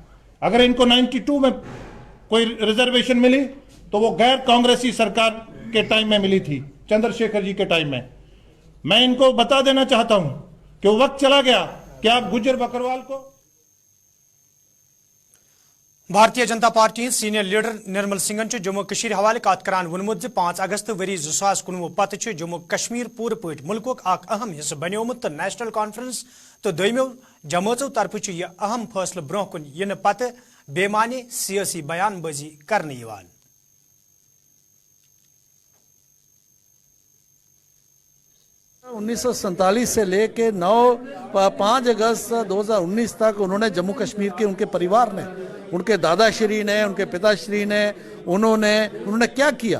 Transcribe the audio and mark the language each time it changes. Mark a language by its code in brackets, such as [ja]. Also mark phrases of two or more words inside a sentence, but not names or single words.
[hi] अगर इनको 92 में कोई रिजर्वेशन मिली तो वो गैर कांग्रेसी सरकार के टाइम में मिली थी, चंद्रशेखर जी के टाइम में। मैं इनको बता देना चाहता हूं कि वो वक्त चला गया कि आप गुज्जर बकरवाल को। [ks] भारतीय जनता पार्टी [en] senior leader [ks] निर्मल सिंघन जम्मू कश्मीर हवाले कत करान वोनमुत 5 अगस्त वरी 2019 पत जम्मू कश्मीर पूरे पट मुल्क अहम हिस्स बनियोमुत तो नेशनल कॉन्फ्रेंस तो दोमो जमातों तरफ यह अहम फैसले ब्रोह कुन इन पत बेमानी सियासी बयानबाजी करने यवान। [hi] उन्नीस से लेके 5 अगस्त 2019 तक उन्होंने जम्मू कश्मीर के, उनके परिवार ने, उनके दादाश्री ने, उनके पिताश्री ने, उन्होंने क्या किया?